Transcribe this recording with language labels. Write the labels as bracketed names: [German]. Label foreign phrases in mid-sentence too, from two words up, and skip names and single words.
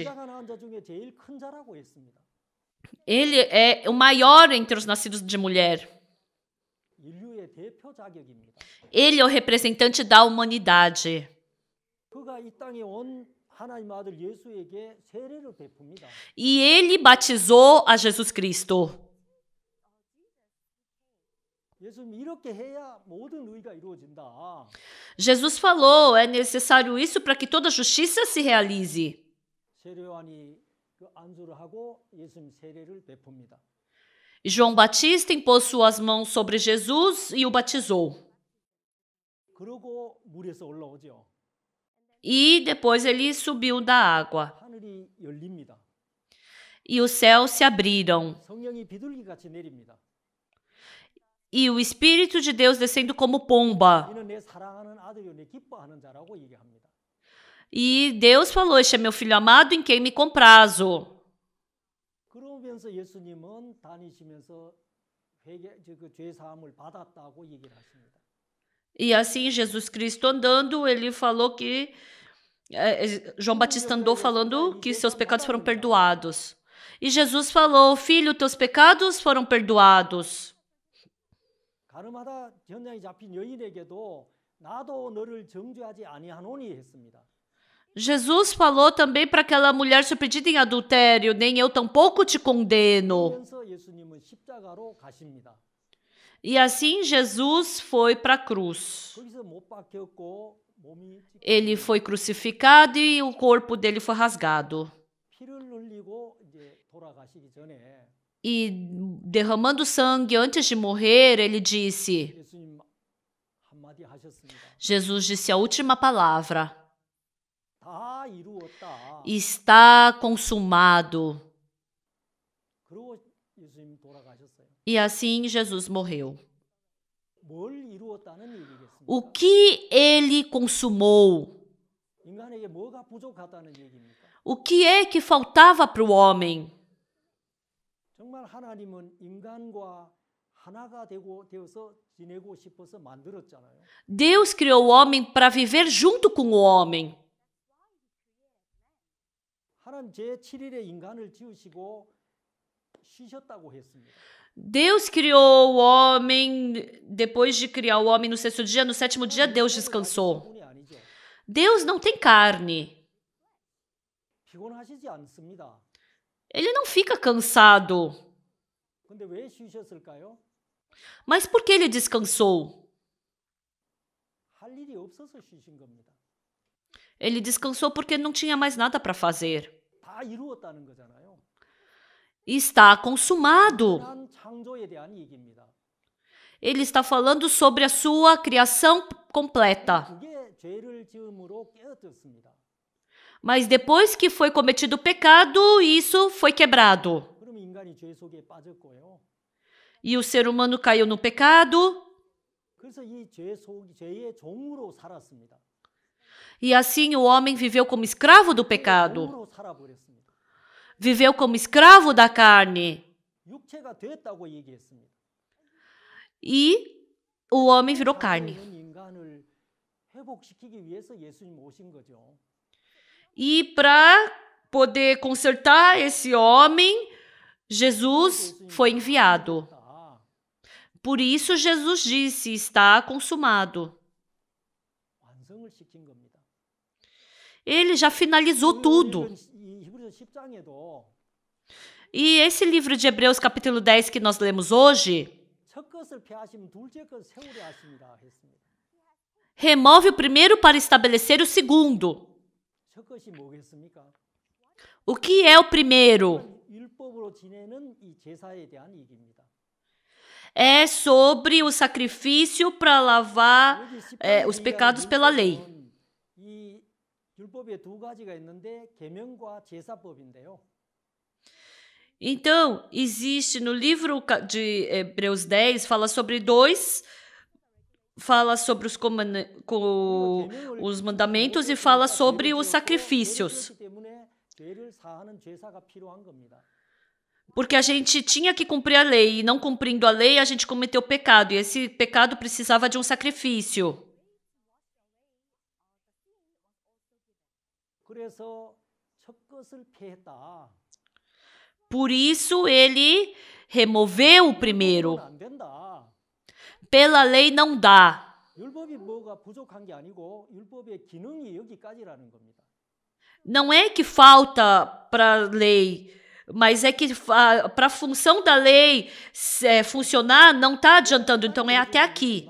[Korean] 여자가 낳은 자 중에 제일 큰 자라고 했습니다. [Portuguese] Ele é o maior entre os nascidos de mulher. [Korean] 인류의 대표 자격입니다. [Portuguese] Ele é o representante da humanidade. [Korean] 그가 이 땅에 온 하나님 아들 예수에게 세례를 베풉니다. [Portuguese] E ele batizou a Jesus Cristo. [Korean] 예수님 이렇게 해야 모든 의가 이루어진다. [Portuguese] Jesus falou, é necessário isso para que toda justiça se realize. [Korean] 세례 요한이 그 안수를 하고 예수님 세례를 베풉니다. [Portuguese] João Batista impôs suas mãos sobre Jesus e o batizou. [Korean] 그러고 물에서 올라오죠. [Portuguese] E depois ele subiu da água. [Korean] 하늘이 열립니다. [Portuguese] E os céus se abriram. [Korean] 성령이 비둘기같이 내립니다. [Portuguese] E o Espírito de Deus descendo como pomba. [Korean] 이는 내 사랑하는 아들이요 내 기뻐하는 자라고 얘기합니다. [Portuguese] E Deus falou, este é meu filho amado em quem me comprazo. [Korean] 그러면서 예수님은 다니시면서 죄 사함을 받았다고 얘기를 하십니다. [Portuguese] E assim, Jesus Cristo andando, ele falou que João Batista andou falando que seus pecados foram perdoados. E Jesus falou, filho, teus pecados foram perdoados. [Korean] 가늠하다 전장에 잡힌 여인에게도 나도 너를 정죄하지 아니하노니 했습니다. [Portuguese] Jesus falou também para aquela mulher surpreendida em adultério, nem eu tampouco te condeno. [Korean] 그러면서 예수님은 십자가로 가십니다. [Portuguese] E assim Jesus foi para a cruz. [Korean] 거기서 못 박혔고 몸이 [Portuguese] Ele foi crucificado e o corpo dele foi rasgado. [Korean] 피를 흘리고 이제 돌아가시기 전에 [Portuguese] E derramando sangue antes de morrer, ele disse, [Korean] 예수님 한마디 하셨습니다. [Portuguese] Jesus disse a última palavra, [Korean] 다 이루었다. [Portuguese] está consumado. [Korean] 그리고 예수님 돌아가셨어요. [Portuguese] E assim Jesus morreu. [Korean] 뭘 이루었다는 얘기겠습니까? [Portuguese] O que ele consumou? [Korean] 인간에게 뭐가 부족하다는 얘기입니까? [Portuguese] O que é que faltava para o homem? [Korean] 정말 하나님은 인간과 하나가 되어서 지내고 싶어서 만들었잖아요. [Portuguese] Deus criou o homem para viver junto com o homem. [Korean] 하나님 제7일에 인간을 지으시고 쉬셨다고 했습니다. [Portuguese] Deus criou o homem, depois de criar o homem no sexto dia, no sétimo dia Deus descansou. [Korean] 분이 아니죠. [Portuguese] Deus não tem carne. [Korean] 피곤하시지 않습니다. [Portuguese] Ele não fica cansado. [Korean] 근데 왜 쉬셨을까요? [Portuguese] Mas por que ele descansou? [Korean] 할 일이 없어서 쉬신 겁니다. [Portuguese] Ele descansou porque não tinha mais nada para fazer. [Korean] 다 이루었다는 거잖아요. [Portuguese] Está consumado. [Korean] 한 창조에 대한 얘기입니다. [Portuguese] Ele está falando sobre a sua criação completa. [Korean] 그게 죄를 지음으로 깨어졌습니다. [Portuguese] Mas depois que foi cometido o pecado, isso foi quebrado. [Korean] 그럼 인간이 죄 속에 빠졌고요. [Portuguese] E o ser humano caiu no pecado. [Korean] 그래서 이 죄의 종으로 살았습니다. [Portuguese] E assim o homem viveu como escravo do pecado. [Korean] 종으로 살아버렸습니다. [Portuguese] Viveu como escravo da carne. [Korean] 육체가 됐다고 얘기했습니다. [Portuguese] E o homem virou carne. [Korean] 인간을 회복시키기 위해서 예수님 오신 거죠. [Portuguese] E para poder consertar esse homem, Jesus foi enviado. Por isso Jesus disse, está consumado. [Korean] 완성을 시킨 겁니다. [Portuguese] Ele já finalizou tudo. [Korean] 이 히브리서 10장에도 [Portuguese] E esse livro de Hebreus capítulo 10 que nós lemos hoje, [Korean] 첫 것을 폐하시면 둘째 것 세우려 하십니다 했습니다. [Portuguese] remove o primeiro para estabelecer o segundo. [Korean] 첫 것이 뭐겠습니까? [Portuguese] O que é o primeiro? [Korean] 율법으로 지내는 이 제사에 대한 얘기입니다. [Portuguese] É sobre o sacrifício para lavar [Korean] 여기 10장에 [Portuguese] os pecados pela lei. [Korean] 이 율법에 두 가지가 있는데 계명과 제사법인데요. [Portuguese] Então, existe no livro de Hebreus 10, fala sobre os mandamentos e fala sobre os sacrifícios. [Korean] 죄를 사하는 제사가 필요한 겁니다. [Portuguese] Porque a gente tinha que cumprir a lei, e não cumprindo a lei, a gente cometeu pecado, e esse pecado precisava de um sacrifício. [Korean] 그래서 첫 것을 폐했다. [Portuguese] Por isso, ele removeu o primeiro. [Korean] 안 된다. [Portuguese] Pela lei não dá. [Korean] 율법이 뭐가 부족한 게 아니고 율법의 기능이 여기까지라는 겁니다. [Portuguese] Não é que falta para a lei, mas é que para a função da lei funcionar não está adiantando, então é até aqui.